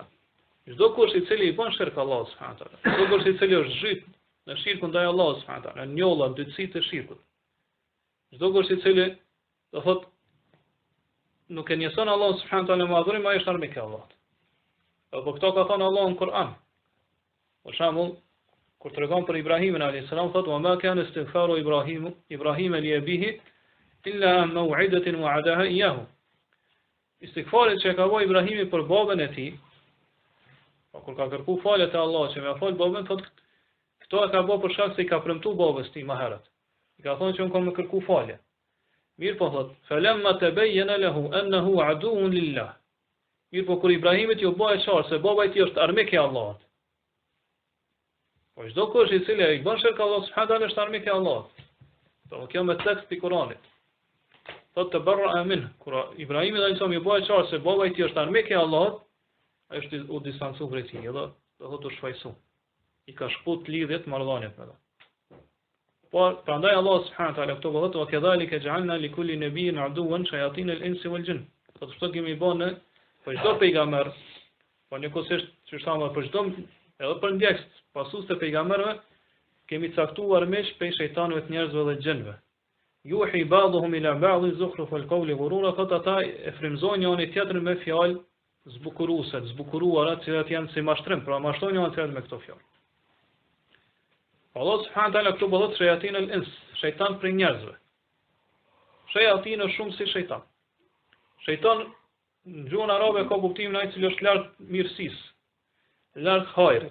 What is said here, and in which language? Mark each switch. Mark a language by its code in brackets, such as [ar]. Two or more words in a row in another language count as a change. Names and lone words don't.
[sq] Çdo kush i cili i bën shirk Allahu [ar] سبحانه وتعالى, [sq] çdo kush i cili është zhyt në shirkun ndaj Allahut [ar] سبحانه وتعالى, [sq] në njolla dytësitë e shirkut. Çdo kush i cili do thotë nuk e njëson Allahu [ar] سبحانه وتعالى [sq] me adhurim, ai është armik i Allahut. Apo këto ka thënë Allahu në Kur'an. Për shembull, kur tregon për Ibrahimin [ar] عليه السلام [sq] thotë: [ar] "وما كان استغفار إبراهيم لأبيه إلا عن موعدة وعدها إياه." [sq] Istighfari që ka bëu Ibrahimi për babën e tij, kur ka kërkuar falje te Allahu që më fal babën, thotë këto e ka bëu për shkak se i ka premtuar babës tij më herët. I ka thonë që unë kam më kërkuar falje. Mirë po thotë, [ar] "فلما تبين له أنه عدو لله." [sq] Mirë po kur Ibrahimit ju bëhet qartë se baba i tij është armik i Allahut. Po çdo kush i cili i bën shirk Allahu [ar] سبحانه وتعالى [sq] është armik i Allahut. Do kjo me tekst i Kuranit. Thotë [ar] تبرأ من, [sq] kur Ibrahimi dhe Isam ju bëhet qartë se baba i tij është armik i Allahut, ai është u distancuar prej tij, edhe do thotë u shfaqsu. I ka shkput lidhjet marrëdhëniet me ta. Po prandaj Allah [ar] سبحانه وتعالى [sq] këto thotë: [ar] "وكذلك جعلنا لكل نبي عدوا شياطين الإنس والجن." [sq] Do të thotë kemi bënë për çdo pejgamber, po njëkohësisht që thamë për çdo edhe për ndjekës pasues të pejgamberëve, kemi caktuar mish prej shejtanëve të njerëzve dhe gjinëve. [ar] يوحي بعضهم إلى بعض زخرف القول غرورا, [sq] thotë ata e frymëzojnë njëri tjetrin me fjalë zbukuruese, zbukuruara, të cilat janë si mashtrim, pra mashtrojnë njëri tjetrin me këto fjalë. Allah [ar] سبحانه وتعالى [sq] këtu bëhet [ar] شياطين الإنس, [sq] shejtan për njerëzve. Shayatin është shumë si shejtan. Shejtan në gjuhën arabe ka kuptimin ai i cili është larg mirësisë, larg hajrit.